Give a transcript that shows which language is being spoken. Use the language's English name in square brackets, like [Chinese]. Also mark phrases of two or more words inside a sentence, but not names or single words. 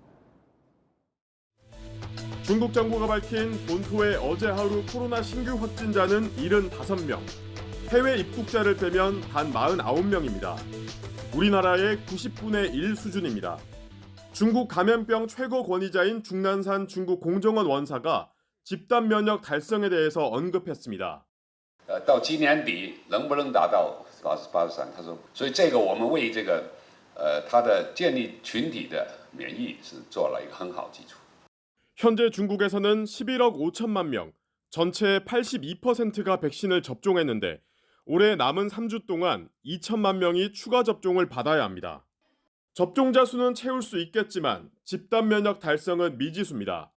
[Korean] 중국 정부가 밝힌 본토의 어제 하루 코로나 신규 확진자는 75명. 해외 입국자를 빼면 단 49명입니다. 우리나라의 90분의 1 수준입니다. 중국 감염병 최고 권위자인 중난산 중국 공정원 원사가 집단 면역 달성에 대해서 언급했습니다. [Chinese] 到今年底能不能达到83%？他说，所以这个我们为这个它的建立群体的免疫是做了一个很好基础。 [Korean] 현재 중국에서는 11억 5천만 명, 전체의 82%가 백신을 접종했는데 올해 남은 3주 동안 2천만 명이 추가 접종을 받아야 합니다. 접종자 수는 채울 수 있겠지만 집단 면역 달성은 미지수입니다.